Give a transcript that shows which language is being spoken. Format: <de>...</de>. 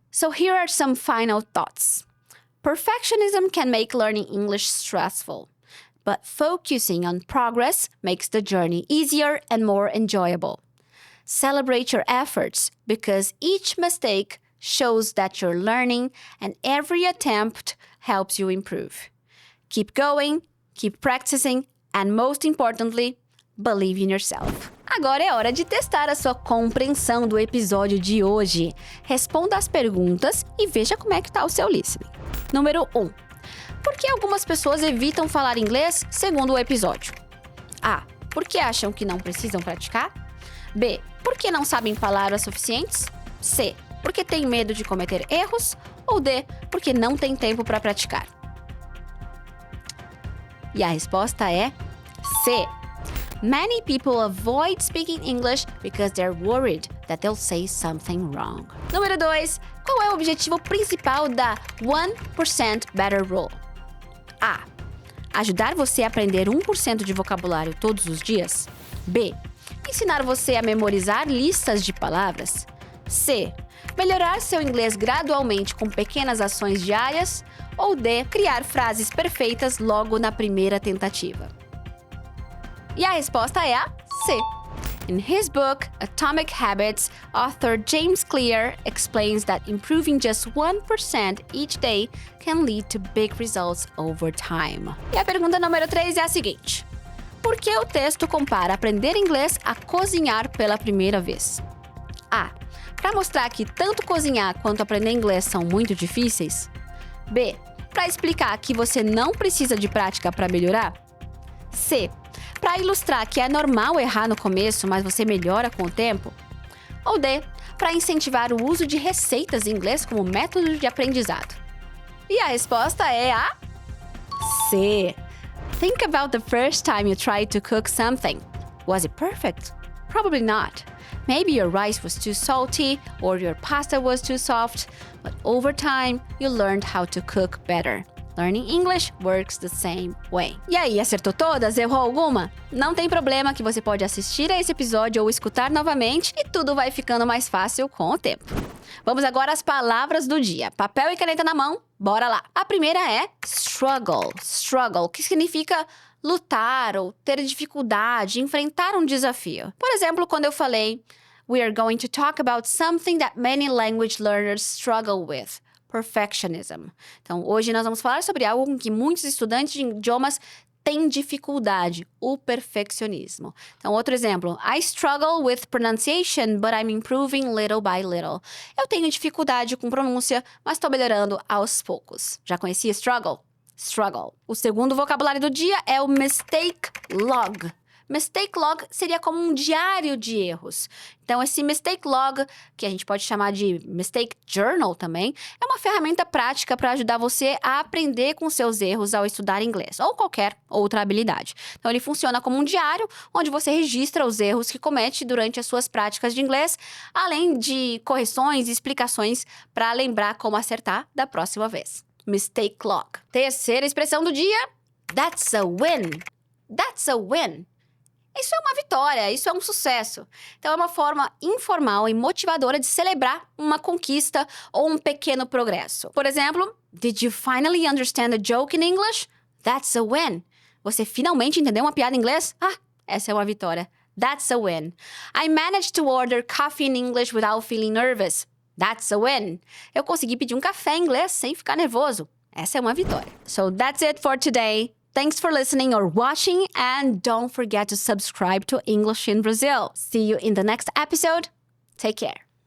<en>So here are some final thoughts. Perfectionism can make learning English stressful, but focusing on progress makes the journey easier and more enjoyable. Celebrate your efforts because each mistake shows that you're learning and every attempt helps you improve. Keep going, keep practicing, and most importantly, believe in yourself.</en> <pt>Agora é hora de testar a sua compreensão do episódio de hoje. Responda as perguntas e veja como é que tá o seu listening. Número 1. Por que algumas pessoas evitam falar inglês segundo o episódio? A. Porque acham que não precisam praticar? B. Porque não sabem palavras suficientes? C. Porque tem medo de cometer erros? Ou D, porque não tem tempo para praticar? E a resposta é C.</pt> <en>Many people avoid speaking English because they're worried that they'll say something wrong.</en> <pt>Número 2. Qual é o objetivo principal da 1% Better Rule? A. Ajudar você a aprender 1% de vocabulário todos os dias? B. Ensinar você a memorizar listas de palavras? C. Melhorar seu inglês gradualmente com pequenas ações diárias? Ou D. Criar frases perfeitas logo na primeira tentativa? E a resposta é a C.</pt> <en>In his book, Atomic Habits, author James Clear explains that improving just 1% each day can lead to big results over time.</en> <pt>E a pergunta número 3 é a seguinte. Por que o texto compara aprender inglês a cozinhar pela primeira vez? A. Para mostrar que tanto cozinhar quanto aprender inglês são muito difíceis? B. Para explicar que você não precisa de prática para melhorar? C. Para ilustrar que é normal errar no começo, mas você melhora com o tempo? Ou D. Para incentivar o uso de receitas em inglês como método de aprendizado? E a resposta é a C.</pt> <en>Think about the first time you tried to cook something. Was it perfect? Probably not. Maybe your rice was too salty or your pasta was too soft, but over time, you learned how to cook better. Learning English works the same way.</en> <pt>E aí, acertou todas? Errou alguma? Não tem problema que você pode assistir a esse episódio ou escutar novamente e tudo vai ficando mais fácil com o tempo. Vamos agora às palavras do dia. Papel e caneta na mão, bora lá. A primeira é struggle. Struggle, que significa lutar ou ter dificuldade, enfrentar um desafio. Por exemplo, quando eu falei,</pt> <en>we are going to talk about something that many language learners struggle with. Perfectionism.</en> <pt>Então, hoje nós vamos falar sobre algo com que muitos estudantes de idiomas têm dificuldade, o perfeccionismo. Então, outro exemplo.</pt> <en>I struggle with pronunciation, but I'm improving little by little.</en> <pt>Eu tenho dificuldade com pronúncia, mas estou melhorando aos poucos. Já conhecia struggle? Struggle. O segundo vocabulário do dia é o mistake log. Mistake log seria como um diário de erros. Então, esse mistake log, que a gente pode chamar de mistake journal também, é uma ferramenta prática para ajudar você a aprender com seus erros ao estudar inglês ou qualquer outra habilidade. Então, ele funciona como um diário onde você registra os erros que comete durante as suas práticas de inglês, além de correções e explicações para lembrar como acertar da próxima vez. Mistake log. Terceira expressão do dia,</pt> <en>that's a win. That's a win.</en> <pt>Isso é uma vitória, isso é um sucesso. Então, é uma forma informal e motivadora de celebrar uma conquista ou um pequeno progresso. Por exemplo,</pt> <en>did you finally understand a joke in English? That's a win.</en> <pt>Você finalmente entendeu uma piada em inglês? Ah, essa é uma vitória.</pt> <en>That's a win. I managed to order coffee in English without feeling nervous. That's a win.</en> <pt>Eu consegui pedir um café em inglês sem ficar nervoso. Essa é uma vitória.</pt> <en>So that's it for today. Thanks for listening or watching, and don't forget to subscribe to English in Brazil. See you in the next episode. Take care.</en>